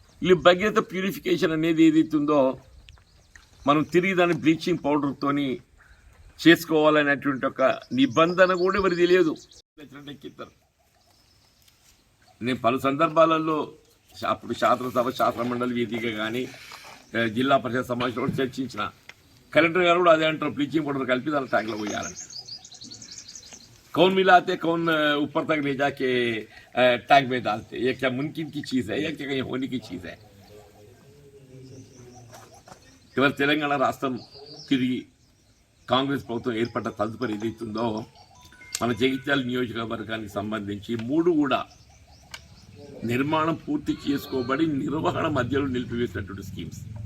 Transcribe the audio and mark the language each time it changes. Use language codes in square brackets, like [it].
[te] ఈ భగీరథ ప్యూరిఫికేషన్ అనేది ఏదైతుందో మనం తిరిగి దాన్ని బ్లీచింగ్ పౌడర్తో చేసుకోవాలనేటువంటి ఒక నిబంధన కూడా ఎవరు తెలియదు. ఎక్కిస్తారు. నేను పలు సందర్భాలలో అప్పుడు శాసనసభ శాసన మండలి వేదికగా కానీ జిల్లా పరిషత్ సమావేశంలో కూడా చర్చించిన. కలెక్టర్ గారు కూడా అదే అంటారు, బ్లీచింగ్ పౌడర్ కలిపి దాని ట్యాంక్లో పోయాలంట. [hi] कौन मिलाते कौन ऊपर तक ले जाके टैंक में डालते, ये क्या मुमकिन की चीज़ है, ये क्या कहीं होने की चीज़ है. [te] ఇవాళ తెలంగాణ రాష్ట్రం తిరిగి కాంగ్రెస్ ప్రభుత్వం ఏర్పడ్డ తదుపరి ఏదైతుందో మన జగిత్యాల నియోజకవర్గానికి సంబంధించి 3 కూడా నిర్మాణం పూర్తి చేసుకోబడి నిర్వహణ మధ్యలో నిలిపివేసినటువంటి స్కీమ్స్.